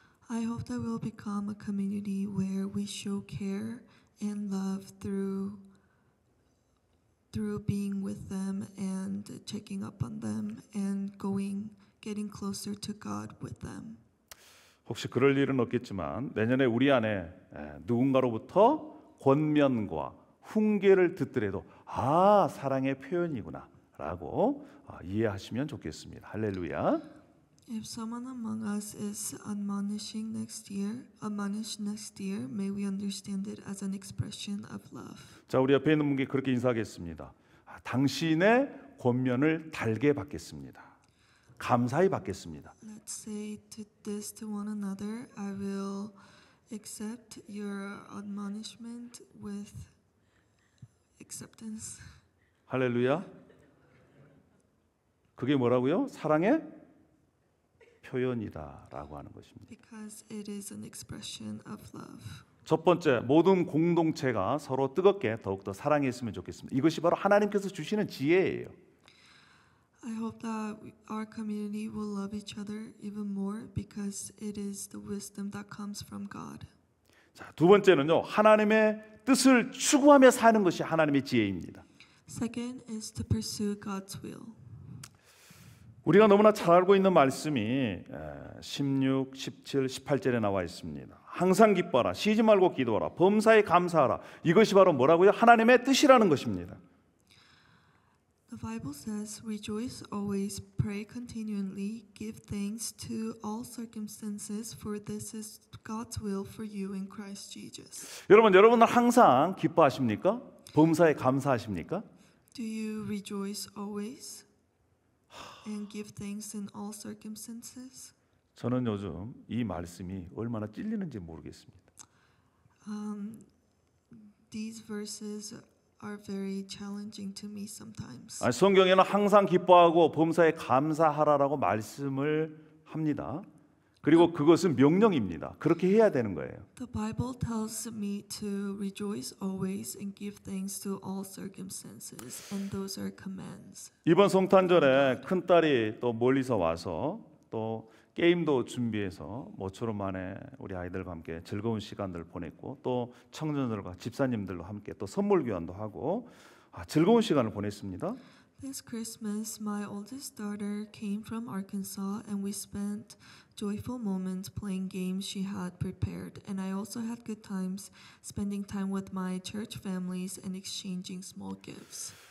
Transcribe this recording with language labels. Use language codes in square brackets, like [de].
[en] I hope that we'll become a community where we show care and love through being with them and checking up on them and getting closer to God with them. [ko] 혹시 그럴 일은 없겠지만 내년에 우리 안에 누군가로부터 권면과 훈계를 듣더라도 사랑의 표현이구나 라고 이해하시면 좋겠습니다. 할렐루야. [en] If someone among us is admonished next year, may we understand it as an expression of love. [ko] 자, 우리 옆에 있는 분께 그렇게 인사하겠습니다. 당신의 권면을 달게 받겠습니다. 감사히 받겠습니다. [en] Let's say this to one another. I will accept your admonishment with acceptance. [ko] 할렐루야. 그게 뭐라고요? 사랑의 표현이다라고 하는 것입니다. [en] Because it is an expression of love. [ko] 첫 번째, 모든 공동체가 서로 뜨겁게 더욱더 사랑했으면 좋겠습니다. 이것이 바로 하나님께서 주시는 지혜예요. [en] I hope that our community will love each other even more because it is the wisdom that comes from God. [ko] 자, 두 번째는요. 하나님의 뜻을 추구하며 사는 것이 하나님의 지혜입니다. [en] Second is to pursue God's will. [ko] 우리가 너무나 잘 알고 있는 말씀이 16, 17, 18절에 나와 있습니다. 항상 기뻐하라, 쉬지 말고 기도하라, 범사에 감사하라. 이것이 바로 뭐라고요? 하나님의 뜻이라는 것입니다. [en] The Bible says, rejoice always, pray continually, give thanks to all circumstances, for this is God's will for you in Christ Jesus. [ko] 여러분은 항상 기뻐하십니까? 범사에 감사하십니까? [en] Do you rejoice always and give thanks in all circumstances? [ko] 저는 요즘 이 말씀이 얼마나 찔리는지 모르겠습니다. [en] These verses are very challenging to me sometimes. [ko] 성경에는 항상 기뻐하고 범사에 감사하라라고 말씀을 합니다. 그리고 그것은 명령입니다. 그렇게 해야 되는 거예요. [en] The Bible tells me to rejoice always and give thanks to all circumstances, and those are commands. [ko] 이번 성탄절에 큰 딸이 또 멀리서 와서 또 게임도 준비해서 모처럼 만에 우리 아이들과 함께 즐거운 시간들을 보냈고 또 청년들과 집사님들과 함께 또 선물 교환도 하고 즐거운 시간을 보냈습니다. [en] This Christmas, my oldest daughter came from Arkansas, and we spent joyful moments playing games she had prepared. And I also had good times spending time with my church families and exchanging small gifts.